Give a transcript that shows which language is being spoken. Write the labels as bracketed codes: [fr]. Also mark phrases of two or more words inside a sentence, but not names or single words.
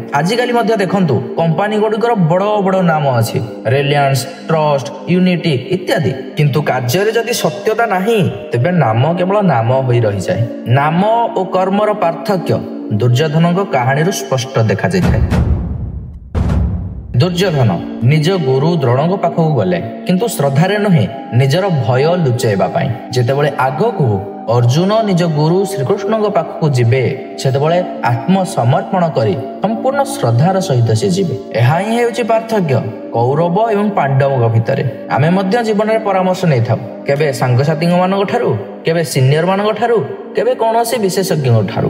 [or] ଆଜିକାଲି ମଧ୍ୟ ଦେଖନ୍ତୁ କମ୍ପାନୀ ଗୁଡ଼ିକର ବଡ଼ ବଡ଼ ନାମ ଅଛି, ରିଲାଏନ୍ସ, ଟ୍ରଷ୍ଟ, ୟୁନିଟି ଇତ୍ୟାଦି, କିନ୍ତୁ କାର୍ଯ୍ୟ ରେ ଯଦି ସତ୍ୟତା ନାହିଁ ତେବେ ନାମ କେବଳ ନାମ ହୋଇ ରହି ଯାଏ। ନାମ ଓ କର୍ମର ପାର୍ଥକ୍ୟ ଦୁର୍ଯ୍ୟୋଧନଙ୍କ କାହାଣୀ ସ୍ପଷ୍ଟ ଦେଖା ଯାଏ। ଦୁର୍ଯ୍ୟୋଧନ ନିଜ ଗୁରୁ ଦ୍ରୋଣ ପାଖକୁ ଗଲେ, କିନ୍ତୁ ଶ୍ରଦ୍ଧାରେ ନୁହେଁ ନିଜର ଭୟ ଲୁଚେଇବା ପାଇଁ। ଯେତେବେଳେ ଆଗକୁ ଅର୍ଜୁନ ନିଜ ଗୁରୁ ଶ୍ରୀକୃଷ୍ଣ ପାଖକୁ ଯିବେ ସେତେବେଳେ ଆତ୍ମସମର୍ପଣ କରି ସମ୍ପୂର୍ଣ୍ଣ ଶ୍ରଦ୍ଧାର ସହିତ ସେ ଯିବେ। ଏହା ହିଁ ହେଉଛି ପାର୍ଥକ୍ୟ କୌରବ ଏବଂ ପାଣ୍ଡବ ଭିତରେ। ଆମେ ମଧ୍ୟ ଜୀବନ ରେ ପରାମର୍ଶ ନେଇ ଥାଉ, କେବେ ସାଙ୍ଗସାଥୀ ମାନଙ୍କ ଠାରୁ, କେବେ ସିନିୟର ମାନଙ୍କ ଠାରୁ, କେବେ କୋଉସି ବିଶେଷଜ୍ଞ ଠାରୁ।